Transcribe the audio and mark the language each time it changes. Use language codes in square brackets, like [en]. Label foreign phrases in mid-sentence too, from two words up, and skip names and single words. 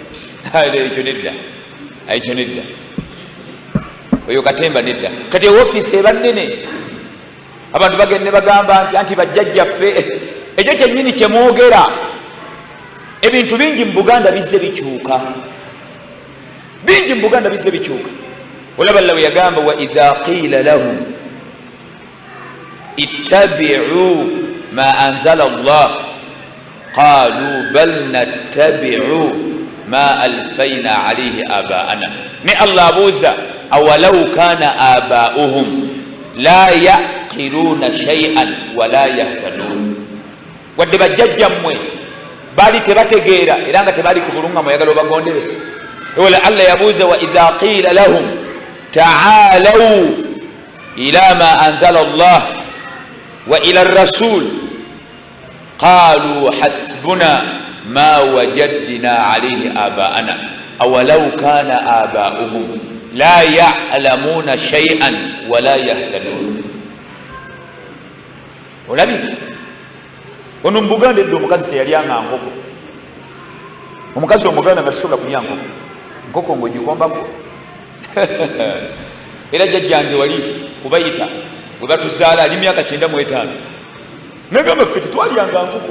[lg] ekyo nedda, oyo katemba nedda. kati ewoofiisi eba nnene, abantu bagende bagamba nti bajjajjaffe. ekyo kyennyini kyemwogera. ebintu bingi mu Buganda bizze bikyuka, bingi mu Buganda bizze bikyuka. olaba Allah bwe yagamba [ar] وإذا قيل لهم اتبعوا ما أنزل الله قالوا بل نتبع ما ألفينا عليه آباءنا. [lg] ne Allah abuuza [ar] أولو كان آباؤهم لا يعقلون شيئا ولا يهتدون. [lg] wadde bajjajjammwe baali tebategeera era nga tebaali ku bulungamu, oyagala obagondere. wala Allah yabuuza [ar] وإذا قيل لهم تعالوا إلى ما أنزل الله وإلى الرسول قالوا حسبنا ما وجدنا عليه آباءنا أولو كان آباؤهم لا يعلمون شيئا ولا يهتدون. [lg] olabi ono mu Buganda edda omukazi teyalyanga nkoko. omukazi omuganda nga tasobola kulya nkoko ng'ogikombako. era jjajjange wali kubayita bwe batuzaala ali myaka 95 negamba ffe tetwalyanga nkoko.